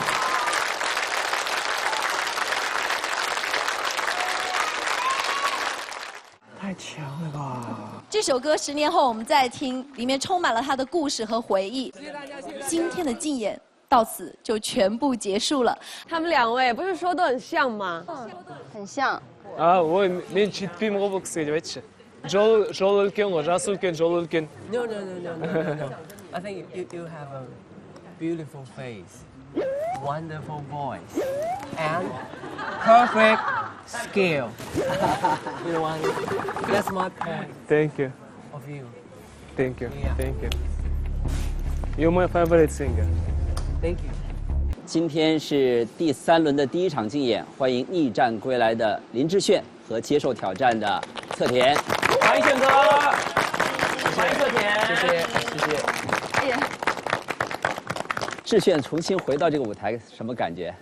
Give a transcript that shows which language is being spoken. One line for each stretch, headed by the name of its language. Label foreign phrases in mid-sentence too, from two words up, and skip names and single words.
Chinese: 太强了吧！这首歌10年后我们再听，里面充满了他的故事和回忆。今天的竞演到此就全部结束了。他们2位不是说都很像吗？很像。
Kazakh: ой, мен читпеймін ғой бұл кісіге деп айтшы. Жол үлкен ғой, жасы үлкен, жол үлкен.
English: No. I think you have a beautiful face, wonderful voice, and perfect skill. You know what? That's my point Thank you, of you. thank you, Yeah. thank you. You're my favorite singer. Thank you.
Chinese: 今天是第3轮的第1场竞演，欢迎逆战归来的林志炫和接受挑战的侧田。欢迎炫哥，欢迎侧田，谢谢。志炫重新回到这个舞台，什么感觉？